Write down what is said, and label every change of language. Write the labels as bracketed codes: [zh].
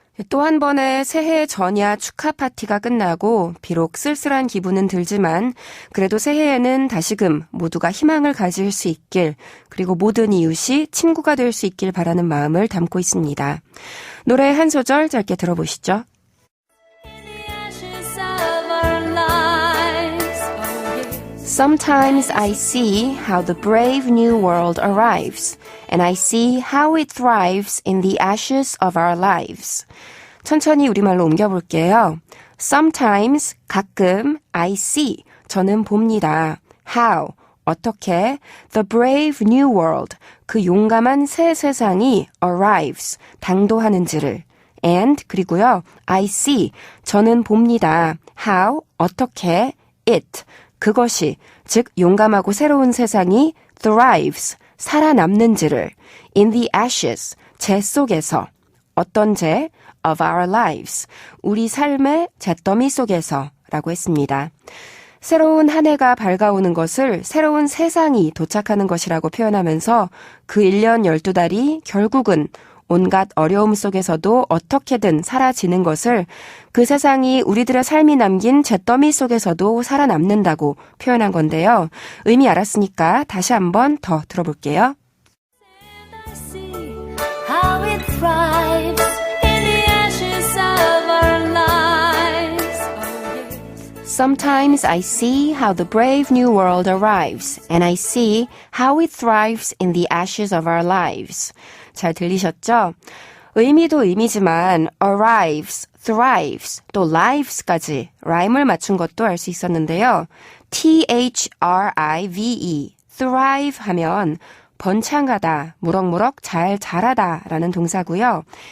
[ko] 또 한 번의 새해 전야 축하 파티가 끝나고 비록 쓸쓸한 기분은 들지만 그래도 새해에는 다시금 모두가 희망을 가질 수 있길 그리고 모든 이웃이 친구가 될 수 있길 바라는 마음을 담고 있습니다. 노래 한 소절 짧게 들어보시죠. [en] Sometimes I see how the brave new world arrives, and I see how it thrives in the ashes of our lives. [ko] 천천히 우리말로 옮겨볼게요. Sometimes, 가끔, I see, 저는 봅니다. How, 어떻게, the brave new world, 그 용감한 새 세상이 arrives, 당도하는지를. And, 그리고요, I see, 저는 봅니다. How, 어떻게, it, 그것이, 즉 용감하고 새로운 세상이 thrives, 살아남는지를 in the ashes, 재 속에서, 어떤 재? of our lives, 우리 삶의 잿더미 속에서 라고 했습니다. 새로운 한 해가 밝아오는 것을 새로운 세상이 도착하는 것이라고 표현하면서 그 1년 12달이 결국은 온갖 어려움 속에서도 어떻게든 사라지는 것을 그 세상이 우리들의 삶이 남긴 잿더미 속에서도 살아남는다고 표현한 건데요. 의미 알았으니까 다시 한번 더 들어볼게요. [en] How it thrives in the ashes of our lives. Sometimes I see how the brave new world arrives, and I see how it thrives in the ashes of our lives. [ko] 잘 들리셨죠? 의미도 의미지만 arrives, thrives, 또 lives까지 라임을 맞춘 것도 알 수 있었는데요. thrive, thrive 하면 번창하다, 무럭무럭 잘 자라다 라는 동사고요.